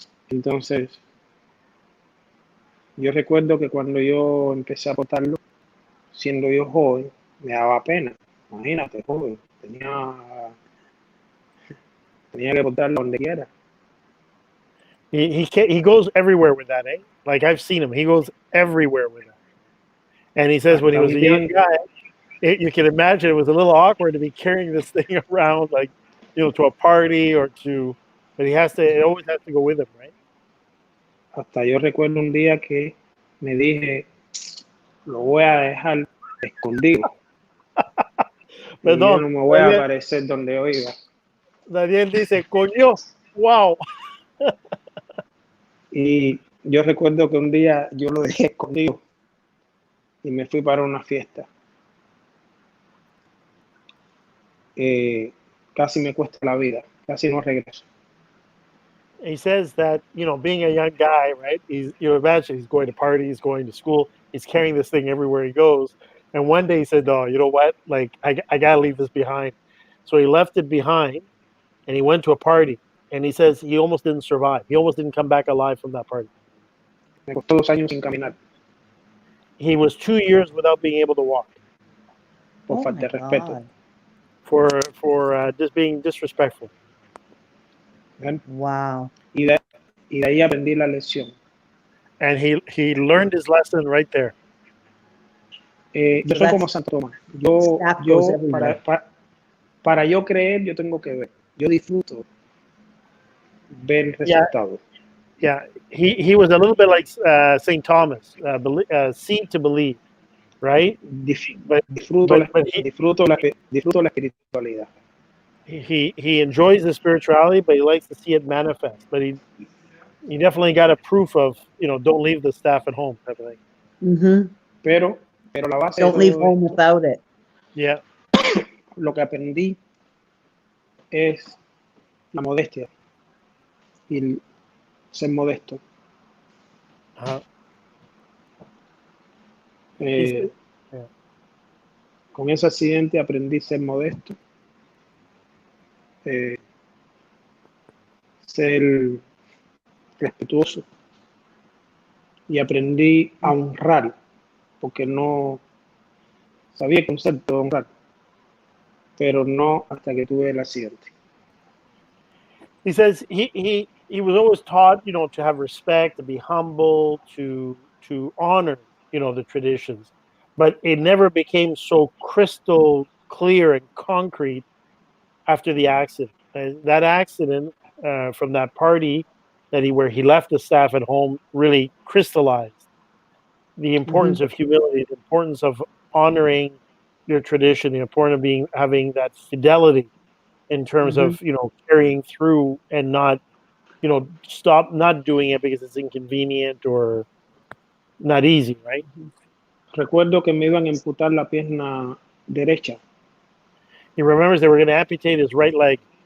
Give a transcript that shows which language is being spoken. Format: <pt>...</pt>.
<es>Entonces, yo recuerdo que cuando yo empecé a botarlo, siendo yo joven, me daba pena. Imagínate, joven, tenía que botarlo donde quiera.</es> <en>He goes everywhere with that, eh? Like I've seen him. He goes everywhere with that. And he says when he was a young guy, you can imagine it was a little awkward to be carrying this thing around, like, to a party or to, but it always has to go with him, right?</en> <es>Hasta yo recuerdo un día que me dije, lo voy a dejar escondido. Y yo no me voy a aparecer donde yo iba. Daniel dice, coño, wow. Y yo recuerdo que un día yo lo dejé escondido y me fui para una fiesta. Casi me cuesta la vida, casi no regreso.</es> <en>He says that, being a young guy, right? Imagine he's going to parties, going to school, he's carrying this thing everywhere he goes. And one day he said, "Oh, you know what? Like, I got to leave this behind." So he left it behind and he went to a party. And he says he almost didn't survive. He almost didn't come back alive from that party.</en> <es>Me costó 2 años sin caminar.</es> <en>He was 2 years without being able to walk.</en> <es>Por falta de respeto.</es> <en>For just being disrespectful. Wow.</en> <es>Y de ahí aprendí la lección.</es> <en>And he learned his lesson right there.</en> <es>Yo soy como Santo Tomás. Para yo creer, yo tengo que ver. Yo disfruto ver el resultado.</es> <en>Yeah. He was a little bit like St. Thomas, see to believe, right?</en> <es>Disfruto la espiritualidad.</es> <en>He enjoys the spirituality, but he likes to see it manifest. But he definitely got a proof of, don't leave the staff at home type of thing. Mm-hmm.</en> <es>Pero la base</es> <en>don't leave home without it. Yeah.</en> <es>Lo que aprendí es la modestia y el ser modesto. Uh-huh. Con ese accidente aprendí a ser modesto, ser respetuoso y aprendí a honrar, porque no sabía el concepto de honrar, pero no hasta que tuve el accidente.</es> <en>He says he was always taught, to have respect, to be humble, to honor, the traditions, but it never became so crystal clear and concrete after the accident. And that accident from that party where he left the staff at home really crystallized the importance of humility, the importance of honoring your tradition, the importance of having that fidelity in terms of, carrying through and not, stop not doing it because it's inconvenient or not easy, right?</en> <es>Recuerdo que me iban a amputar la pierna derecha.</es> <en>He remembers they were going to amputate his right leg.</en>